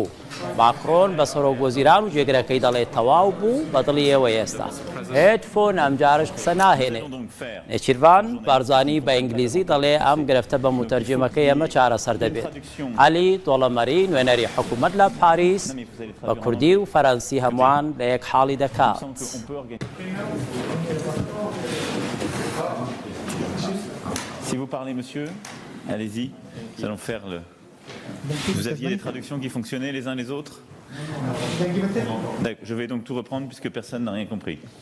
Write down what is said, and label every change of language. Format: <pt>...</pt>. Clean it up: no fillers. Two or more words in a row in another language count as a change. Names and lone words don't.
<ckb>ماکرۆن بە سەرۆکوەزیران و جێگرەکەی دەڵێت تەواو بوو بەدڵی ئێوە ئێستا. هێدفۆن ئەم جارش قسە ناهێنێ. نێچیرڤان بارزانی بە ئینگلیزی دەڵێ ئەم گرفتە بە موتەرجمەکەی ئەمە چارەسەر دەبێت. عەلی دۆڵەمەری نوێنەری حکوومەت لە پاریس بە کوردی و فەرەنسی هەمووان لە یەک حاڵی دەکات.</ckb> <fr>Si vous parlez, monsieur, allez-y, nous allons faire le... Vous aviez des traductions qui fonctionnaient les uns les autres? Je vais donc tout reprendre puisque personne n'a rien compris.</fr>